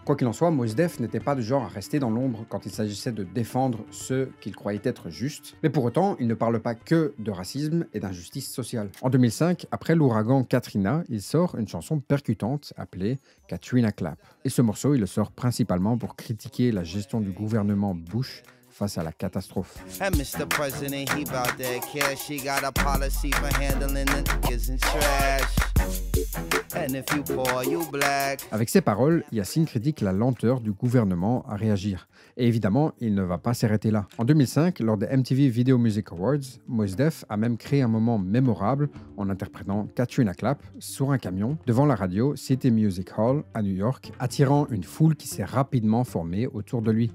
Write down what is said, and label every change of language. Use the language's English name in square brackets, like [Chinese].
[French] Quoi qu'il en soit, Mos Def n'était pas du genre à rester dans l'ombre quand il s'agissait de défendre ceux qu'il croyait être justes, mais pour autant, il ne parle pas que de racisme et d'injustice sociale. En 2005, après l'ouragan Katrina, il sort une chanson percutante appelée Katrina Clap. Et ce morceau, il le sort principalement pour critiquer la gestion du gouvernement Bush face à la catastrophe. [English] And Mr. President, he bout that cash. He got a policy for handling the niggas and trash. And if you poor, you black. [French] Avec ces paroles, Yasiin critique la lenteur du gouvernement à réagir. Et évidemment, il ne va pas s'arrêter là. En 2005, lors des MTV Video Music Awards, Mos Def a même créé un moment mémorable en interprétant Katrina Clap sur un camion devant la radio City Music Hall à New York, attirant une foule qui s'est rapidement formée autour de lui.